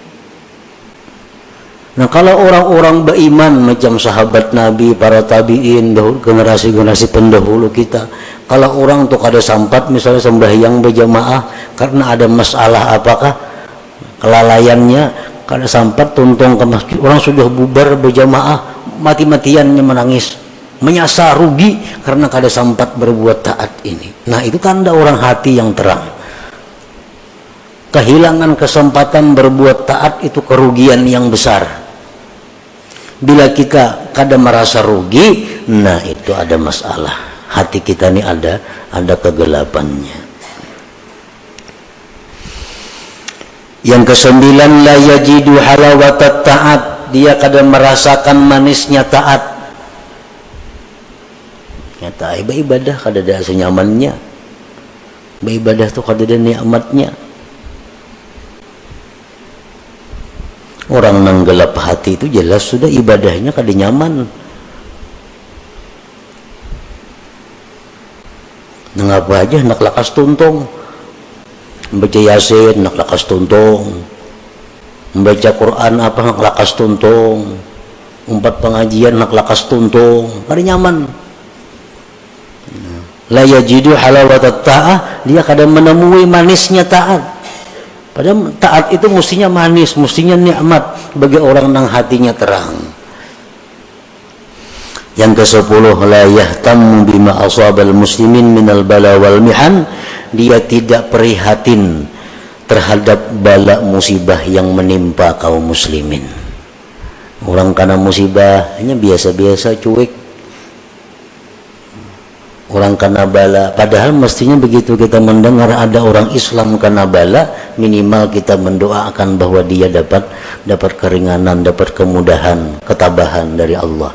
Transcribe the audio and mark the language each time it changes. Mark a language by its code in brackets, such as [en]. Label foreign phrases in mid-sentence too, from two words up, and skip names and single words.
[bjn] Nah, kalau orang-orang beriman macam sahabat Nabi, para tabiin, generasi-generasi pendahulu kita, kalau orang tuh kada sampat misalnya sembahyang berjamaah karena ada masalah apakah kelalaiannya, kada sampat tuntung ke masjid, orang sudah bubar berjamaah, mati-matiannya menangis, menyasa rugi karena kada sempat berbuat taat ini. [id] Nah, itu tanda orang hati yang terang. Kehilangan kesempatan berbuat taat itu kerugian yang besar. [bjn] Bila kita kada merasa rugi, nah itu ada masalah. [id] Hati kita ini ada kegelapannya. Yang kesembilan, [ar] لا يجد حلاوة الطاعة, [bjn] dia kada merasakan manisnya taat. Nyata ibadah kada ada senyamannya, ibadah tuh kada ada nikmatnya. Orang nang gelap hati itu jelas sudah ibadahnya kada nyaman. Nang apa aja nak lakas tuntung, membaca yasin nak lakas tuntung, membaca Quran apa nak lakas tuntung, umpat pengajian nak lakas tuntung, kada nyaman. [ar] لا يجد حلاوة الطاعة, [id] dia kadang menemui manisnya taat. Padahal taat itu mestinya manis, mestinya nikmat bagi orang yang hatinya terang. Yang ke-10, [ar] لا يهتم بما أصاب المسلمين من البلاء والمحن, [id] dia tidak prihatin terhadap bala musibah yang menimpa kaum muslimin. Orang kena musibah hanya biasa-biasa, cuek. Orang kena bala, padahal mestinya begitu kita mendengar ada orang Islam kena bala, minimal kita mendoakan bahwa dia dapat keringanan, dapat kemudahan, ketabahan dari Allah.